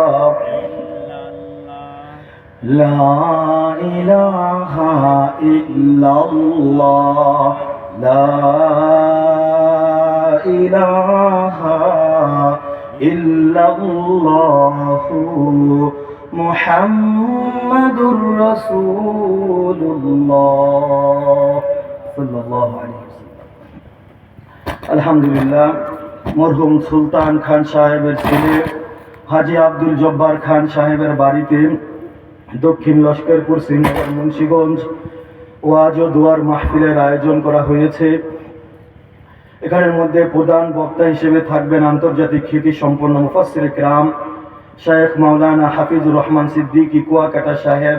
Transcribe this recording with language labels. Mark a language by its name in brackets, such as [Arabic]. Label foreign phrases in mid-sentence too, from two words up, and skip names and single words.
[Arabic] لا الہ الا اللہ لا الہ الا اللہ محمد رسول اللہ صلی اللہ علیہ وسلم الحمدুলিল্লাহ [Bangla] মরহুম সুলতান খান সাহেবের ছেলে হাজী আব্দুল জব্বার খান সাহেবের বাড়িতে দক্ষিণ লস্করপুর শ্রীনগর মুন্সিগঞ্জ ওয়াজ ও দুয়ার মাহফিলের আয়োজন করা হয়েছে। এখানের মধ্যে প্রধান বক্তা হিসেবে থাকবেন আন্তর্জাতিক খ্যাতি সম্পন্ন মুফাসসির কিরাম শেখ মাওলানা হাফিজুর রহমান সিদ্দিকী কুয়াকাটা সাহেব।